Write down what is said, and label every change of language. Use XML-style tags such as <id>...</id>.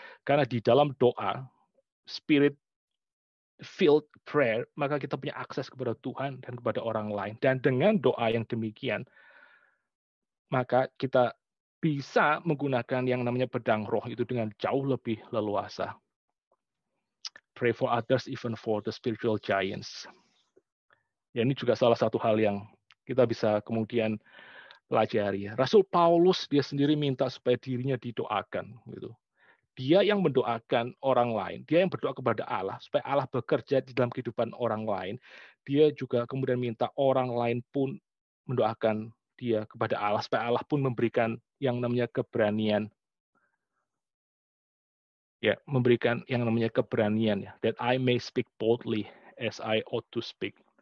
<id>Karena di dalam doa,</id> <en>spirit filled prayer,</en> <id>maka kita punya akses kepada Tuhan dan kepada orang lain. Dan dengan doa yang demikian, maka kita bisa menggunakan yang namanya pedang roh itu dengan jauh lebih leluasa.</id> <en>Pray for others, even for the spiritual giants.</en> <id>Ya, ini juga salah satu hal yang kita bisa kemudian pelajari. Rasul Paulus dia sendiri minta supaya dirinya didoakan. Gitu. Dia yang mendoakan orang lain, dia yang berdoa kepada Allah supaya Allah bekerja di dalam kehidupan orang lain. Dia juga kemudian minta orang lain pun mendoakan dia kepada Allah supaya Allah pun memberikan yang namanya keberanian, ya, memberikan yang namanya keberanian ya,</id> <en>that I may speak boldly as I ought to speak.</en>